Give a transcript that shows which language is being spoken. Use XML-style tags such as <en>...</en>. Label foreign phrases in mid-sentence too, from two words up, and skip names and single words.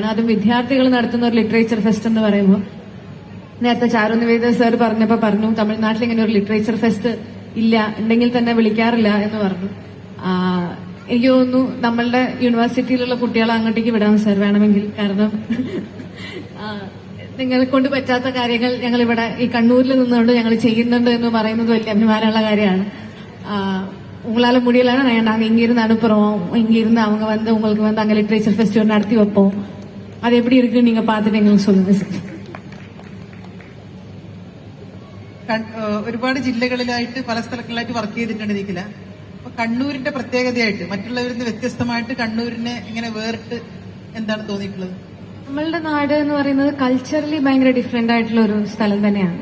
<ml>അതും വിദ്യാർത്ഥികൾ നടത്തുന്ന ഒരു</ml> <en>literature fest</en> <ml>എന്ന് പറയുമ്പോൾ, നേരത്തെ ചാരു നിവേദ സാർ പറഞ്ഞപ്പോൾ പറഞ്ഞു തമിഴ്നാട്ടിൽ ഇങ്ങനെ ഒരു</ml> <en>literature fest</en> <ml>ഇല്ല, ഉണ്ടെങ്കിൽ തന്നെ വിളിക്കാറില്ല എന്ന് പറഞ്ഞു. എനിക്ക് തോന്നുന്നു നമ്മളുടെ യൂണിവേഴ്സിറ്റിയിലുള്ള കുട്ടികളെ അങ്ങോട്ടേക്ക് വിടാം സാർ വേണമെങ്കിൽ. കാരണം നിങ്ങളെ കൊണ്ട് പറ്റാത്ത കാര്യങ്ങൾ ഞങ്ങൾ ഇവിടെ ഈ കണ്ണൂരിൽ നിന്നുകൊണ്ട് ഞങ്ങൾ ചെയ്യുന്നുണ്ട് എന്ന് പറയുന്നത് വലിയ അഭിമാനമുള്ള കാര്യമാണ്.</ml> <ta>உங்களால முடியலன்னா நாங்க இங்க இருந்து அனுப்புறோம், இங்க இருந்து அவங்க வந்து உங்களுக்கு வந்து அங்க</ta> <en>literature festival</en> <ta>நடத்தி வைப்போம், அது எப்படி இருக்குன்னு நீங்க பார்த்துட்டு எங்களுக்கு சொல்லுங்க சார்.</ta> <ml>ഒരുപാട് ജില്ലകളിലായിട്ട് പല സ്ഥലങ്ങളിലായിട്ട് വർക്ക് ചെയ്തിട്ടുണ്ട് നിഖില. അപ്പൊ കണ്ണൂരിന്റെ പ്രത്യേകതയായിട്ട് മറ്റുള്ളവരിൽ നിന്ന് വ്യത്യസ്തമായിട്ട് കണ്ണൂരിനെ ഇങ്ങനെ വേറിട്ട് എന്താണ് തോന്നിയിട്ടുള്ളത്? നമ്മളുടെ നാട് എന്ന് പറയുന്നത് കൾച്ചറലി ഭയങ്കര ഡിഫറെന്റ് ആയിട്ടുള്ള ഒരു സ്ഥലം തന്നെയാണ്.</ml>